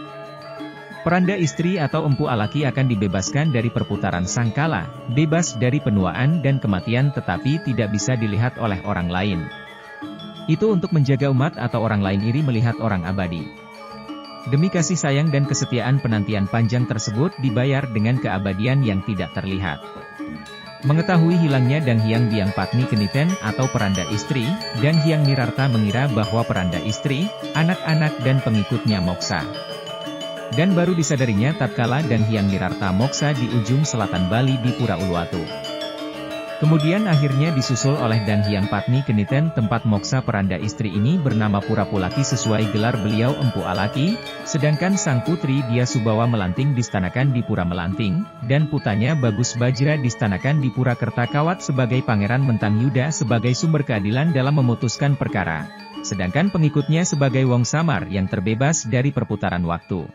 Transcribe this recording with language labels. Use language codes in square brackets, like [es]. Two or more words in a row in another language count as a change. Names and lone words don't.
[id] Peranda istri atau Empu Alaki akan dibebaskan dari perputaran sangkala, bebas dari penuaan dan kematian tetapi tidak bisa dilihat oleh orang lain. Itu untuk menjaga umat atau orang lain iri melihat orang abadi. Demi kasih sayang dan kesetiaan penantian panjang tersebut dibayar dengan keabadian yang tidak terlihat. Mengetahui hilangnya Dang Hyang Biang Patni Keniten atau peranda istri, Dang Hyang Nirarta mengira bahwa peranda istri, anak-anak dan pengikutnya moksa. Dan baru disadarinya tatkala Dang Hyang Nirarta moksa di ujung selatan Bali di Pura Uluwatu. Kemudian akhirnya disusul oleh Dang Hyang Patni Keniten. Tempat moksa peranda istri ini bernama Pura Pulaki sesuai gelar beliau Empu Alaki, sedangkan sang putri Dia Subawa Melanting distanakan di Pura Melanting, dan putranya Bagus Bajra distanakan di Pura Kertakawat sebagai Pangeran Mentang Yuda sebagai sumber keadilan dalam memutuskan perkara, sedangkan pengikutnya sebagai Wong Samar yang terbebas dari perputaran waktu.